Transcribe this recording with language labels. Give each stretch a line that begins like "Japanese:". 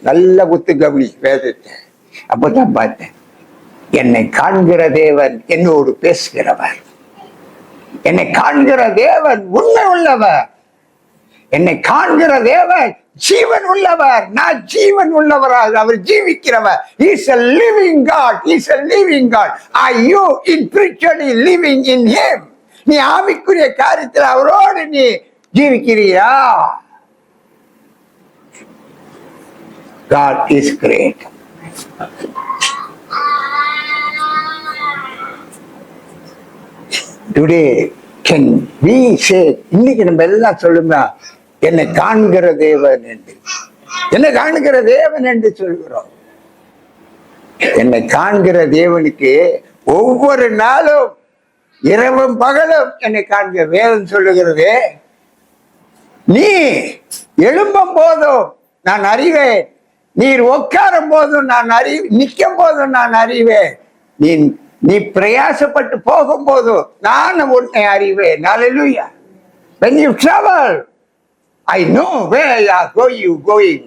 Tamil: நல்ல குத்து கவனி வேதத்தை. அப்பதான் பார்த்தேன், என்னை காண்கிற தேவன் என்னோடு பேசுகிறவர். என்னை காண்கிற தேவன் உண்மை உள்ளவர். என்னை காண்கிற தேவன் ஜீவன் உள்ளவர். நான் ஜீவன் உள்ளவராக, அவர் ஜீவிக்கிறவர்.
English: He is a living God. He is a living God. Are you spiritually living in him?
Tamil: நீ ஆவிக்குரிய காரியத்தில் அவரோடு நீ ஜீவிக்கிறியா?
English: God is great. Today can we say,
Tamil: இன்னைக்கு நம்ம எல்லாம் சொல்லுங்க, என்னை காண்கிற தேவன் என்று. என்னை காண்கிற தேவன் என்று சொல்கிறோம். என்னை காண்கிற தேவனுக்கு ஒவ்வொரு நாளும் இரவும் பகலும் என்னை காண்கிற வேதம் சொல்லுகிறது. நீ எழும்பும் போதும் நான் அறிவேன், நீர் உட்காரும் போதும் நான் நிற்கும் போதும் நான் அறிவேன், நீ பிரயாசப்பட்டு போகும் போதும் நான் உன்னை அறிவேன். அல்லேலூயா.
English: When you travel, I know where you are going.